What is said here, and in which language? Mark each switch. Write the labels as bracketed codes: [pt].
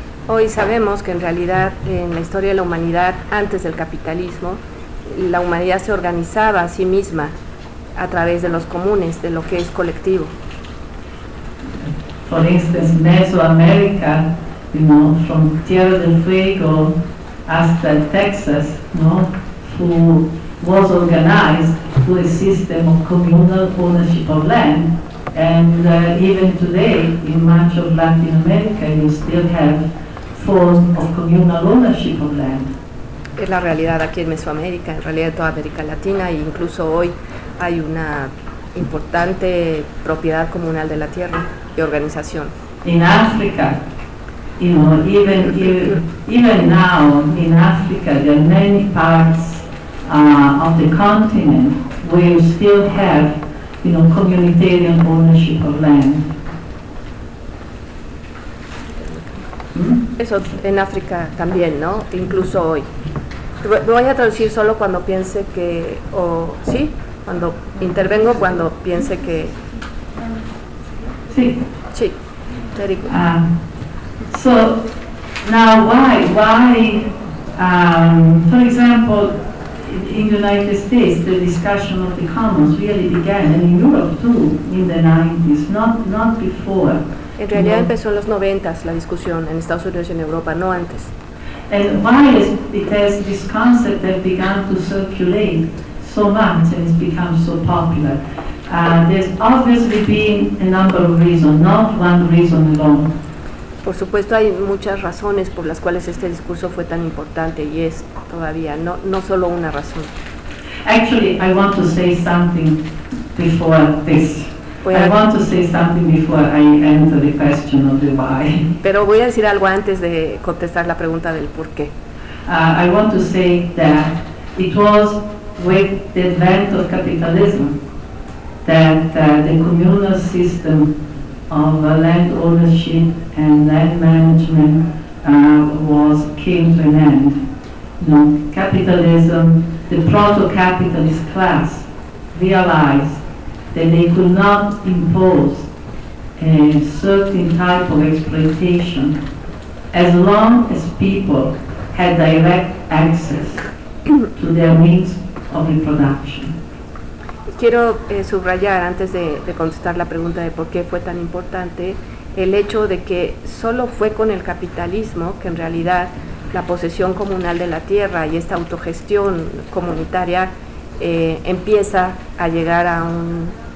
[es] Hoy sabemos que en realidad, en la historia de la humanidad, antes del capitalismo, la humanidad se organizaba a sí misma a través de los comunes, de lo que es colectivo. [en] For instance, Mesoamérica, you know, from Tierra del Fuego hasta Texas, no, who was organized through a system of communal ownership of land, and even today, in much of Latin America, you still have forms of communal ownership of land. [es] Es la realidad aquí en Mesoamérica, en realidad en toda América Latina, e incluso hoy hay una importante propiedad comunal de la tierra y organización. [en] In Africa, you know, even now in Africa, there are many parts of the continent where you still have, you know, communitarian ownership of land. [es] Eso en África también, ¿no? Incluso hoy. Voy a traducir solo cuando piense que, o sí, cuando intervengo, cuando piense que. Sí. Sí. [en] Very good. So now, why? Why? For example, in the United States, the discussion of the commons really began, and in Europe too, in the 90s, not before. [es] En realidad empezó en los 90s la discusión en Estados Unidos y en Europa, no antes. [en] And why is because this concept has begun to circulate so much and it's become so popular. There's obviously been a number of reasons, not one reason alone. [es] Por supuesto, hay muchas razones por las cuales este discurso fue tan importante y es todavía no solo una razón. [en] Actually, I want to say something before this. I want to say something before I enter the question of the why. [es] Pero voy a decir algo antes de contestar la pregunta del por qué. [en] I want to say that it was with the advent of capitalism that the communal system of land ownership and land management came to an end. You know, capitalism, the proto-capitalist class realized that they could not impose a certain type of exploitation as long as people had direct access to their means of reproduction. [es] Quiero subrayar, antes de contestar la pregunta de por qué fue tan importante, el hecho de que solo fue con el capitalismo que en realidad la posesión comunal de la tierra y esta autogestión comunitaria empieza a llegar a un